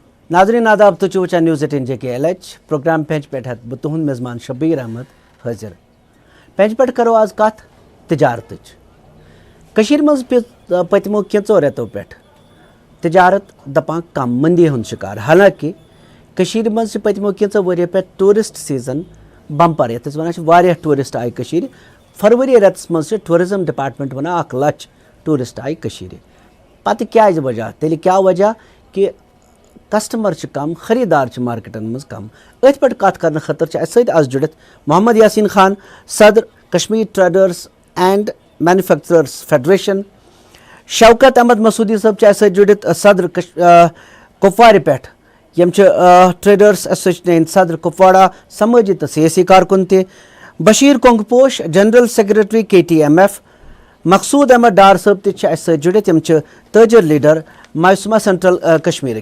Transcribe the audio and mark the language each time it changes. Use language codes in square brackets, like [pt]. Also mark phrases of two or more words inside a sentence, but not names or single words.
[ks] नाजरीन आदाब तो वुचान न्यूज़ 18 JKLH प्रोग्राम पेंच पे बह तुहद मेज़मान शब्बीर अहमद हाजिर। पेंच पे करो आज कत तजारत मज पतमो कैचो रेतों पे तजारत दपान कम मंदी हुंद शिकार। हालांकि मज पतमो कैचो वरियो पे [en] tourist season bumper [ks] ये वन टूरिस्ट आय फरवरी रेतस मज [en] tourism department [ks] वन 1 लाख टूरिस्ट आय पत [hi] क्या वजह [ks] तेल [hi] क्या वजह कि [ks] कस्टमर कम खरीदार मार्केटन मज कम। अथ पे कत कर खतर आज जुड़ित मोहम्मद यासीन खान सदर कश्मीर ट्रेडर्स एंड मैन्युफैक्चरर्स फेडरेशन, शौकत अहमद मसूदी सब जुड़ित सदर कुपवार पे यम [en] traders association [ks] सदर कुपवाड़ा समाजी तो सियासी कारकुन त बशीर कोंगपोश [en] general secretary [ks] KTMF, मकसूद अहमद डार सब त जुड़ित यम ताजर लीडर मायूसमा सेंट्रल कश्मीर।